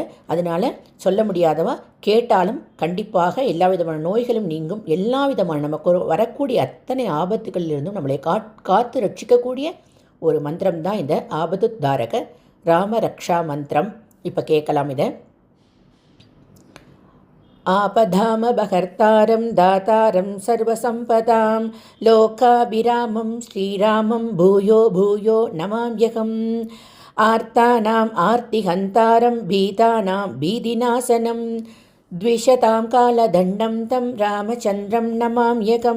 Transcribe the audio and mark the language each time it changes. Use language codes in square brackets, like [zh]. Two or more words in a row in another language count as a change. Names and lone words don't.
[ta] அதனால் சொல்ல முடியாதவா கேட்டாலும் கண்டிப்பாக எல்லா விதமான நோய்களும் நீங்கும். எல்லா விதமான நமக்கு வரக்கூடிய அத்தனை ஆபத்துகளிலிருந்தும் நம்மளை காத்து ரட்சிக்கக்கூடிய ஒரு மந்திரம் தான் இந்த ஆபத்துத்தாரக ராம ரக்ஷா மந்திரம். இப்போ கேட்கலாம் இதை. [sa] आपधामभहर्तारं दातारं सर्वसम्पदां लोकाभिरामं श्रीरामं भूयो भूयो नमाम्यहम्। आर्तानाम् आर्तिहन्तारं भीतानां भीतिनाशनं द्विषतां कालदण्डं तं रामचन्द्रं नमाम्यहम्।